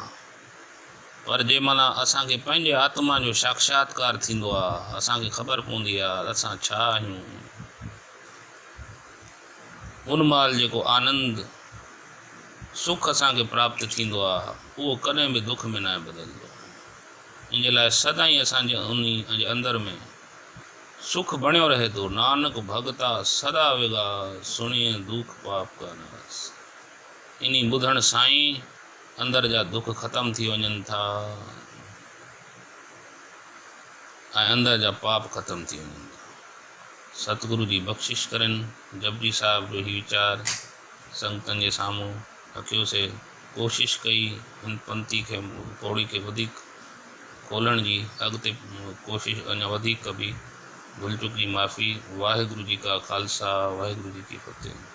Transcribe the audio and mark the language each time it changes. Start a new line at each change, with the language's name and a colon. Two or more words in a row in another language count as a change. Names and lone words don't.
Sindhi: पर जंहिं महिल असांखे पंहिंजे आत्मा जो साक्षात्कार थींदो आहे, असांखे ख़बर पवंदी आहे असां छा आहियूं, उन महिल जेको आनंद सुख असांखे प्राप्त थींदो आहे उहो कॾहिं बि दुख में न बदिलंदो। इन जे लाइ सदाईं असांजे उन अंदर में सुख बणियो रहे थो।
Punjabi: ਨਾਨਕ ਭਗਤਾ ਸਦਾ ਵੇਗਾ ਸੁਣਿਏ ਦੁਖ ਪਾਪ ਕਾ ਨਾਸ।
Sindhi: इन ॿुधण साईं अंदर जा दुख ख़तम थी वञनि था ऐं अंदर जा पाप ख़तम थी वञनि था। सतगुरु जी बख़्शिश करनि। जपजी साहिब जो ही वीचार संगतनि जे साम्हूं रखियोसीं। कोशिश कई हिन पंक्ति खे पौड़ी खे वधीक खोलण जी। अॻिते कोशिश अञा वधीक कबी। भुल चुक जी माफ़ी।
Punjabi: ਵਾਹਿਗੁਰੂ ਜੀ ਕਾ ਖ਼ਾਲਸਾ ਵਾਹਿਗੁਰੂ ਜੀ ਕੀ ਫ਼ਤਿਹ।